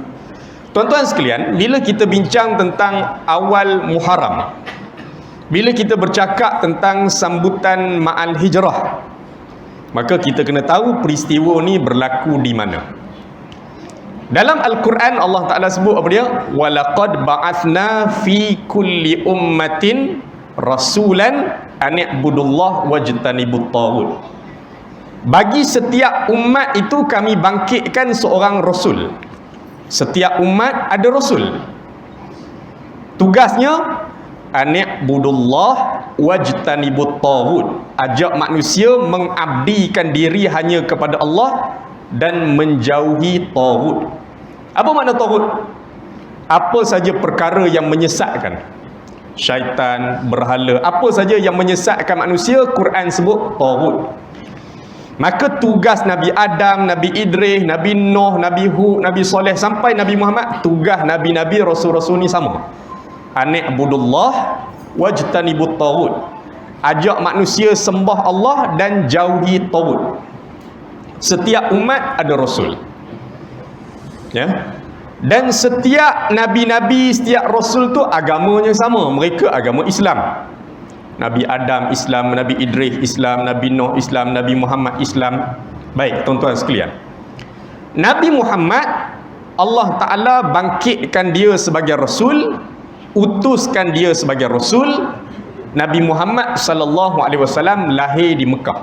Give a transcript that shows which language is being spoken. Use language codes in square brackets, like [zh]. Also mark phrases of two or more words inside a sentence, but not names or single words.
[ms] Tuan-tuan sekalian, bila kita bincang tentang awal Muharram, bila kita bercakap tentang sambutan ma'al hijrah, maka kita kena tahu peristiwa ni berlaku di mana. Dalam Al-Quran Allah Ta'ala sebut apa dia? [ar] وَلَقَدْ بَعَثْنَا فِي كُلِّ أُمَّةٍ رَسُولًا أَنِ اعْبُدُوا اللَّهَ وَاجْتَنِبُوا الطَّاغُوتَ. [ms] Bagi setiap umat itu kami bangkitkan seorang rasul. Setiap umat ada rasul. [ar] Tugasnya أن اعبدوا الله واجتنبوا الطاغوت. [ms] Ajak manusia mengabdikan diri hanya kepada Allah dan menjauhi taghut. Apa makna taghut? Apa saja perkara yang menyesatkan. Syaitan, berhala, apa saja yang menyesatkan manusia, Quran sebut taghut. Maka tugas Nabi Adam, Nabi Idris, Nabi Nuh, Nabi Hud, Nabi Saleh sampai Nabi Muhammad, tugas Nabi-Nabi, Rasul-Rasul ni sama. [ar] أن اعبدوا الله واجتنبوا الطاغوت. [ms] Ajak manusia sembah Allah dan jauhi taghut. Setiap umat ada Rasul. Ya. Dan setiap Nabi-Nabi, setiap Rasul tu agamanya sama. Mereka agama Islam. Nabi Adam Islam, Nabi Idris Islam, Nabi Nuh Islam, Nabi Muhammad Islam. Baik, tuan-tuan sekalian. Nabi Muhammad, Allah Ta'ala bangkitkan dia sebagai Rasul, utuskan dia sebagai Rasul. Nabi Muhammad SAW lahir di Mekah.